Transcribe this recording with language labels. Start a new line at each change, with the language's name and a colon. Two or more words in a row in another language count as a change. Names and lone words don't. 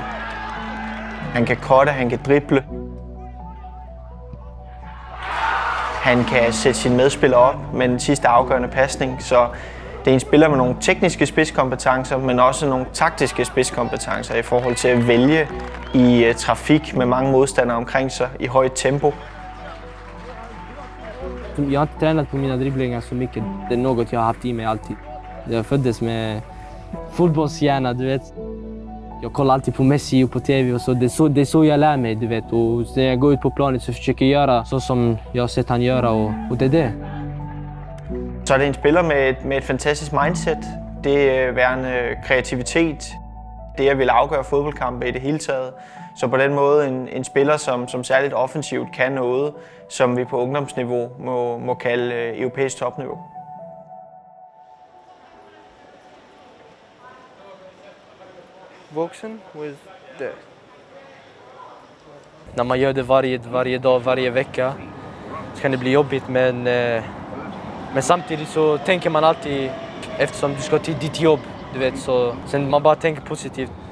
Danish: Han kan cutte, han kan drible. Han kan sætte sine medspillere op med den sidste afgørende pasning, så det er en spiller med nogle tekniske spidskompetencer, men også nogle taktiske spidskompetencer i forhold til at vælge i trafik med mange modstandere omkring sig i højt tempo.
Swedish: Jag har inte tränat på mina dribblingar så mycket. Det är något jag har haft i mig alltid. Jag föddes med fotbollshjärna, du vet. Jag kollar alltid på Messi och på TV och så. Det är så jag lär mig, du vet. Och när jag går ut på planet så försöker jag göra så som jag har sett han göra och det är det.
Danish: Så er det en spiller med et fantastisk mindset. Det er værende kreativitet. Det at ville afgøre fodboldkampe i det hele taget. Så på den måde en spiller, som særligt offensivt kan noget, som vi på ungdomsniveau må kalde europæisk topniveau. Vuxen with det.
Swedish: När man gör det varje dag, varje vecka så kan det bli jobbigt, men samtidigt så tänker man alltid, eftersom du ska till ditt jobb, du vet, så sen man bara tänker positivt.